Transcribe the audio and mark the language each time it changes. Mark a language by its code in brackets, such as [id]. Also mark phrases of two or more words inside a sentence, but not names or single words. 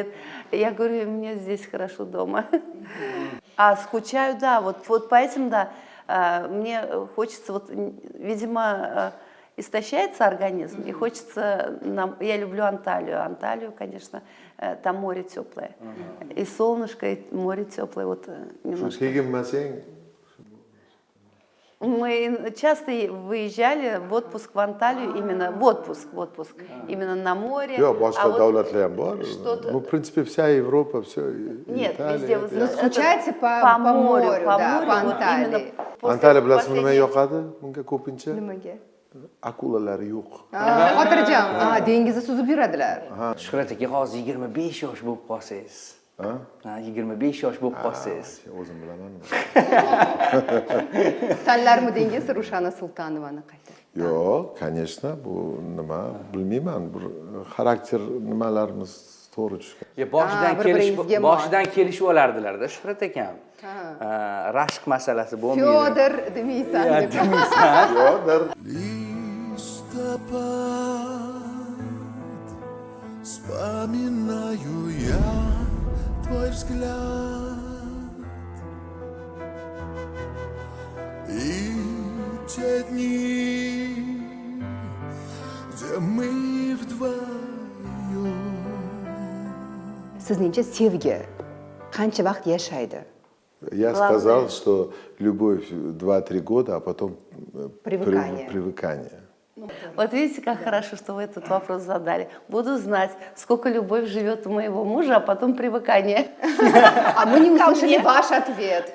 [ru] Я говорю, мне здесь хорошо дома. А скучаю, да, вот поэтому, да, мне хочется, вот, видимо, истощается организм, и хочется, я люблю Анталию, конечно, там море теплое, и солнышко, и море теплое, вот немножко. Мы часто выезжали в отпуск в Анталию, именно в отпуск, именно на море. [uz] Boshqa davlatlar ham bor. [ru] Ну, в принципе, вся Европа, все. Нет, везде. Но скучаете по морю, да, по Анталии. [uz] Antaliya bilasizmi nima yoqadi? Bunga ko'pincha Nimaga? akulalar yo'q. Xotirjam, dengizda suzib yuradilar. Shuhrat aka, hozir 25 yosh bo'lib qolsangiz. 25 yosh bo'lib qolsangiz. O'zim bilamanmi? Tanlarmidingiz Rushana Sultonovani qayta? Yo'q, конечно, bu nima bilmayman, bir xarakter nimalarimiz to'g'ri tushgan. Boshidan kelishib olardilar-da Shuhrat akam. Rashq masalasi bo'lmaydi. Fyodor demaysan deb. Fyodor. [ru] Вспоминаю я твой взгляд и те дни, где мы вдвоем. [uz] Sizningcha sevgi qancha vaqt yashaydi? [ru] Я сказал, что любовь 2-3 года, а потом привыкание. Вот видите, как хорошо, что вы этот вопрос задали. Буду знать, сколько любовь живет у моего мужа, а потом привыкание. А мы не услышали ваш ответ.